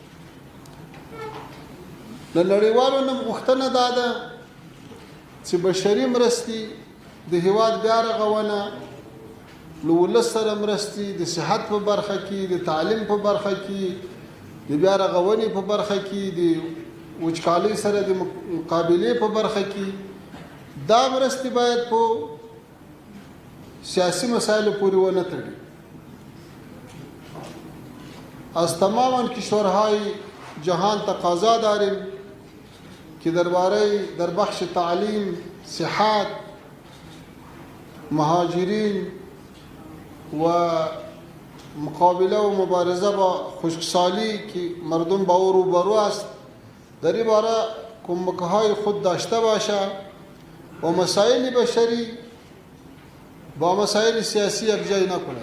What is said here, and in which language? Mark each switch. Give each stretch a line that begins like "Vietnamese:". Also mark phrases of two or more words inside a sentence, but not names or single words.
Pashto: له نړیوالو نه غوښتنه دا ده چې بشري مرستې، د هیواد بیا رغونه، له ولس سره مرستې، د صحت په برخه کې، د تعلیم په برخه کې، د بیا رغونې په برخه کې، د وچکالۍ سره د مقابلې په برخه کې، دا مرستې باید په سیاسی مسائل پوری ونه تړي.
Persian: از تمام کشورهای جهان تقاضا داریم که در بخش تعلیم، صحت، مهاجرین و مقابله و مبارزه با خشکسالی که مردم با او روبرو است در این باره کمک‌های خود داشته باشه و مسائل بشری با مسائل سیاسی یکجای نکند.